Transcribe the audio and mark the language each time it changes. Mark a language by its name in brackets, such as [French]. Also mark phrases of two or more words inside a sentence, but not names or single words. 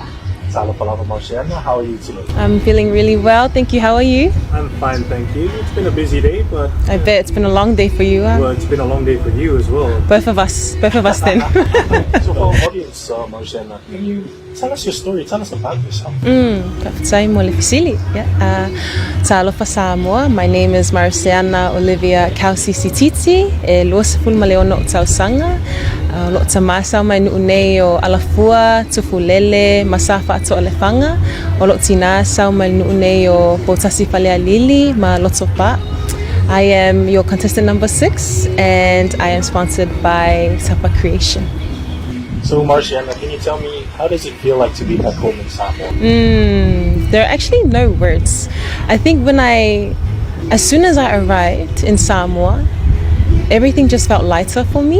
[English] Tato Talava, Mariana, how are you today? I'm feeling really well, thank you. How are you? I'm fine, thank you. It's been a busy day, but... I bet it's been a long day for you. Well, it's been a long day for you as well. Both of us then. So for our audience, Mariana, can you tell us your story, tell us about yourself? [Samoan] Feagaimaali'i. Talava, Samoa. [English] My name is Mariana Olivia Kausi Sititi, Luasaful Maleona Utausanga. [Samoan] Leuta Masau mai nu'unei o Alafua, Tufulele, Masafa ato Alefanga. O Lotina sau mai nu'unei o Botasi Feagaimaali'i ma Lotopa. [English] I am your contestant number 6 and I am sponsored by Tapa Creation. So Mariana, can you tell me, how does it feel like to be back home in Samoa? There are actually no words. I think as soon as I arrived in Samoa, everything just felt lighter for me.